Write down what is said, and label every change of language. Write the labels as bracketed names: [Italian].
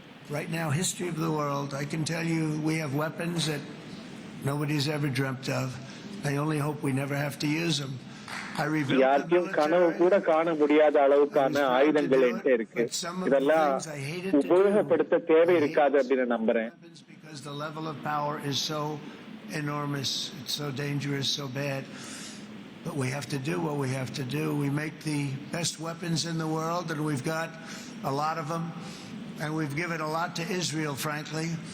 [English] Right now, history of the world, I can tell you we have weapons that nobody's ever dreamt of. I only hope we never have to use them. [Tamil] யாருக்கும் கனவு கூட காண முடியாத அளவுக்கான ஆயுதங்கள் என்கிட்ட இருக்கு. இதெல்லாம் உபயோகப்படுத்த தேவை இருக்காது அப்படின்னு நம்புறேன். [English] Because the level of power is so enormous, it's so dangerous, so bad. But we have to do what we have to do. We make the best weapons in the world, and we've got a lot of them. And we've given a lot to Israel, frankly.